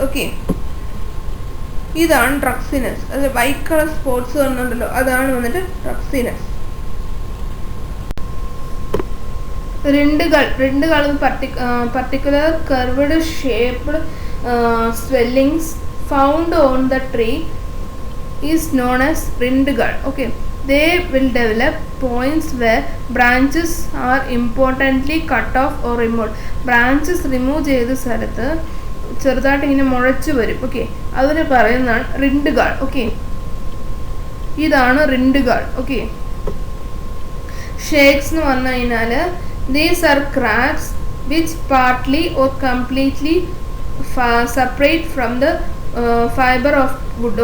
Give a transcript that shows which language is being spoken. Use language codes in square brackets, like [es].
[ml] Okay, ഇതാണ് ഡ്രക്സിനസ്. അത് white colour sports വന്നുണ്ടല്ലോ, അതാണ് വന്നിട്ട് ഡ്രക്സിനസ്. [en] റിൻഡുകൾ particular curved shaped swellings found on the tree is known as റിൻഡുകൾ. Okay, they will develop points where branches are importantly cut off or removed. branches remove [ml] ചെയ്ത സ്ഥലത്ത് ചെറുതായിട്ട് ഇങ്ങനെ മുളച്ചു വരും. ഓക്കെ, അതിന് പറയുന്നതാണ് റിൻഡുകൾ. ഓക്കെ, ഇതാണ് റിൻഡുകൾ. [en] okay, shakes [ml] എന്ന് പറഞ്ഞു കഴിഞ്ഞാൽ [en] These are cracks which partly or completely separate from the fibre of wood.